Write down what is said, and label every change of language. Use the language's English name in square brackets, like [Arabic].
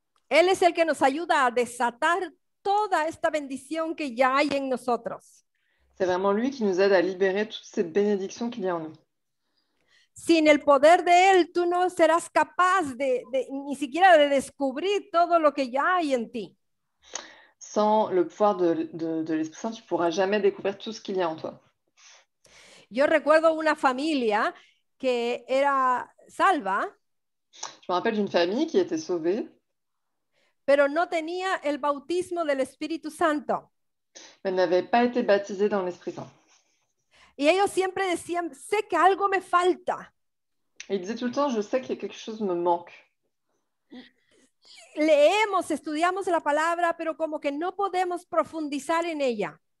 [Spanish] Él es el que nos ayuda a desatar toda esta bendición que ya hay en nosotros. [French] C'est vraiment lui qui nous aide à libérer toutes ces bénédictions qu'il y a en nous. [Spanish] Sin el poder de Él, tú no serás capaz ni siquiera de descubrir todo lo que ya hay en ti. [French] Sans le pouvoir de l'Esprit Saint, tu ne pourras jamais découvrir tout ce qu'il y a en toi. [Spanish] Yo recuerdo una familia que era salva, [French] Je me rappelle d'une famille qui était sauvée, [Spanish] pero no tenía el bautismo del Espíritu Santo. [French] mais elle n'avait pas été baptisée dans l'Esprit Saint. [Spanish] Y ellos siempre decían, sé que algo me falta. [French] Et il disait tout le temps, je sais que quelque chose me manque. [Spanish] Leemos, estudiamos la palabra, pero como que no podemos profundizar en ella.